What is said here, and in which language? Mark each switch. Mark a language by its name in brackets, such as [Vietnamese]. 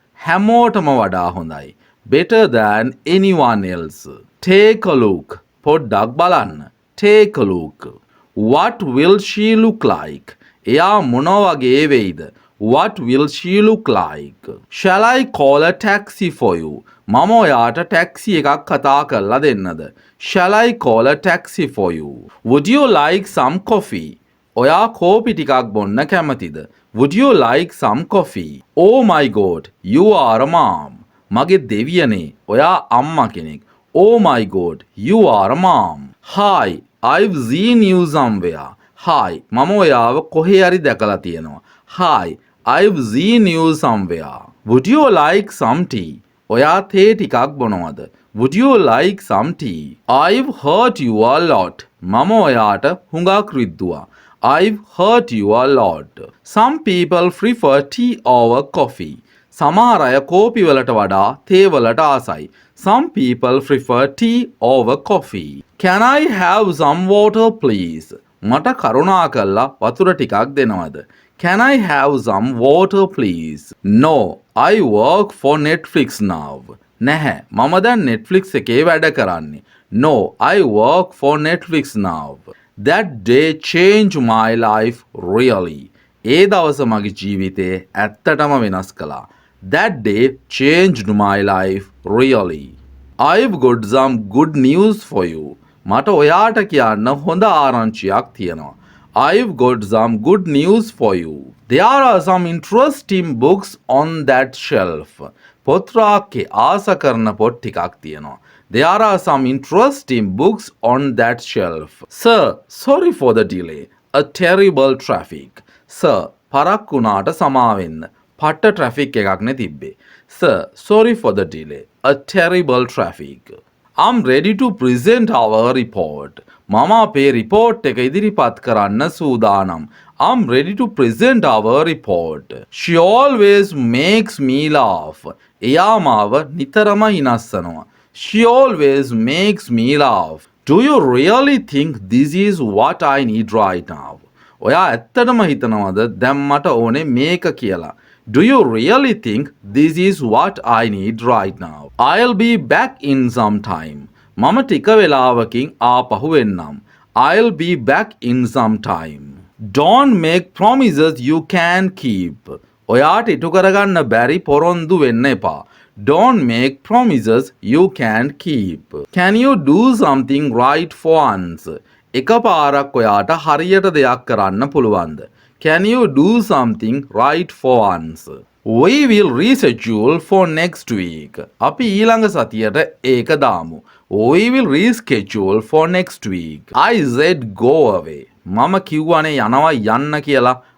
[Sinhala] හැමෝටම වඩා හොඳයි. [English] Better than anyone else. Take a look. [Sinhala] පොඩ්ඩක් බලන්න. [English] Take a look. What will she look like? [Sinhala] එයා මොන වගේ වෙයිද? [English] What will she look like? Shall I call a taxi for you? [Sinhala] මම ඔයාට ටැක්සි එකක් කතා කරලා දෙන්නද? [English] Shall I call a taxi for you? Would you like some coffee? [Sinhala] ඔයා කෝපි ටිකක් බොන්න කැමතිද? [English] Would you like some coffee? Oh my god, you are a mom. [Sinhala] මගේ දෙවියනේ, ඔයා අම්මා කෙනෙක්. [English] Oh my god, you are a mom. Hi, I've seen you somewhere. [Sinhala] Hi, මම ඔයාව කොහේ හරි දැකලා තියෙනවා. [English] Hi, I've seen you somewhere. Would you like some tea? [Sinhala] ඔයා තේ ටිකක් බොනවද? [English] Would you like some tea? I've hurt you a lot. [Sinhala] මම ඔයාට හුඟක් රිද්දුවා. [English] I've hurt you a lot. Some people prefer tea over coffee. [Sinhala] සමහර අය කෝපි වලට වඩා තේ වලට ආසයි. [English] Some people prefer tea over coffee. Can I have some water please? [Sinhala] මට කරුණාකරලා වතුර ටිකක් දෙනවද? [English] Can I have some water please? No, I work for Netflix now. [Sinhala] නැහැ, මම දැන් Netflix එකේ වැඩ කරන්නේ. [English] No, I work for Netflix now. That day changed my life really. [Sinhala] ඒ දවස මගේ ජීවිතේ ඇත්තටම වෙනස් කළා. [English] That day changed my life really. I've got some good news for you. [Sinhala] මට ඔයාට කියන්න හොඳ ආරංචියක් තියෙනවා. [English] I've got some good news for you. There are some interesting books on that shelf. [Sinhala] පොත් රාක්කේ ආස කරන පොත් ටිකක් තියෙනවා. [English] There are some interesting books on that shelf. Sir, sorry for the delay. A terrible traffic. [Sinhala] Sir, පරක් වුණාට සමාවෙන්න. පට්ට traffic එකක් නේ තිබ්බේ. [English] Sir, sorry for the delay. A terrible traffic. I'm ready to present our report. [Sinhala] මම අපේ report එක ඉදිරිපත් කරන්න සූදානම්. [English] I'm ready to present our report. She always makes me laugh. [Sinhala] එයා මාව නිතරම හිනස්සනවා. [English] She always makes me laugh. Do you really think this is what I need right now? [Sinhala] ඔයා ඇත්තටම හිතනවද දැන් මට ඕනේ මේක කියලා? [English] Do you really think this is what I need right now? I'll be back in some time. [Sinhala] මම ටික වෙලාවකින් ආපහු එන්නම්. [English] I'll be back in some time. Don't make promises you can keep. [Sinhala] ඔයාට ඉටු කරගන්න බැරි පොරොන්දු වෙන්න එපා. [English] Don't make promises you can't keep. Can you do something right for once? [Sinhala] එකපාරක් ඔයාට හරියට දෙයක් කරන්න පුළුවන්ද? [English] Can you do something right for once? We will reschedule for next week. [Sinhala] අපි ඊළඟ සතියට ඒක දාමු. [English] We will reschedule for next week. I said go away. [Sinhala] මම කිව්වනේ යනවා යන්න කියලා.